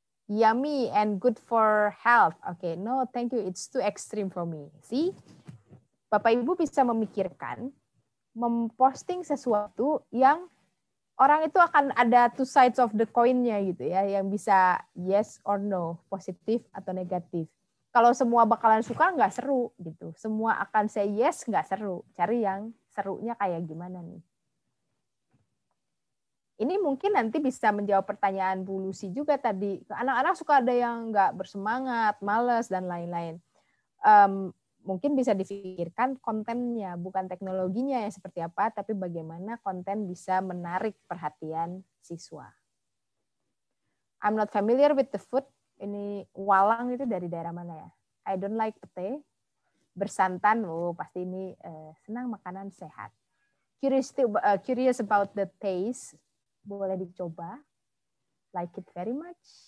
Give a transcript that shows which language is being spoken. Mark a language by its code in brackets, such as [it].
[en] Yummy and good for health. Okay, no, thank you. It's too extreme for me. [id] See, Bapak Ibu bisa memikirkan, memposting sesuatu yang orang itu akan ada [en] two sides of the coin- [id] nya gitu ya, yang bisa [en] yes or no, [id] positif atau negatif. Kalau semua bakalan suka nggak seru gitu. Semua akan [en] say yes [id] nggak seru. Cari yang serunya kayak gimana nih. Ini mungkin nanti bisa menjawab pertanyaan Bu Lucy juga tadi. Anak-anak suka ada yang nggak bersemangat, malas, dan lain-lain. Mungkin bisa difikirkan kontennya, bukan teknologinya yang seperti apa, tapi bagaimana konten bisa menarik perhatian siswa. [en] I'm not familiar with the food. [id] Ini walang itu dari daerah mana ya? [en] I don't like pete. [id] Bersantan, pasti ini senang makanan sehat. [en] Curious about the taste. [id] Boleh dicoba, [en] like it very much.